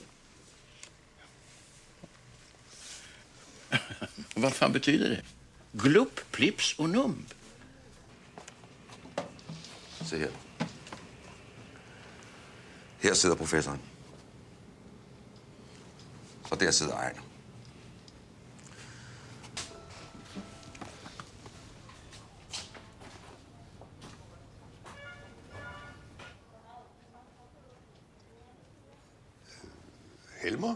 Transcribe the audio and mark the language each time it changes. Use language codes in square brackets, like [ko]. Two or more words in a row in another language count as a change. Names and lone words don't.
[sv] Vad fan betyder det? Glup, plips och numb. [da] Se her. Her sidder professoren. Og der sidder Ejner. Helmer?